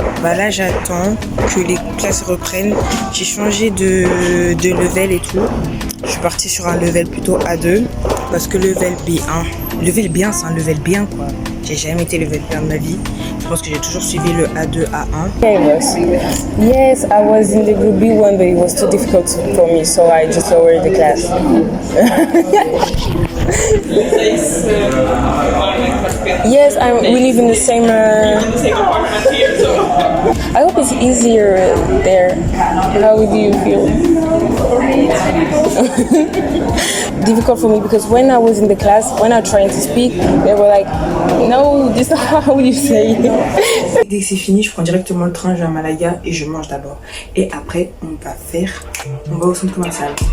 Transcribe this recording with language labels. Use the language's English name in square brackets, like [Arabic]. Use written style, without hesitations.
[French] Bah là j'attends que les classes reprennent. J'ai changé de level et tout. Je suis partie sur un level plutôt A2 parce que level B1 c'est un level bien quoi. J'ai jamais été level bien de ma vie. Je pense que j'ai toujours suivi le A2, A1. [English] Yes, I was in the group B1 but it was too difficult for me so I just lowered the class. Yes, we live in the same apartment here, so. I hope it's easier there. How do you feel? Difficult for me because when I was in the class, when I was trying to speak, they were like, no, this is not how you say it. [French] Dès que c'est fini, je prends directement le train, je vais à Malaga et je mange d'abord. Et après, on va au centre commercial.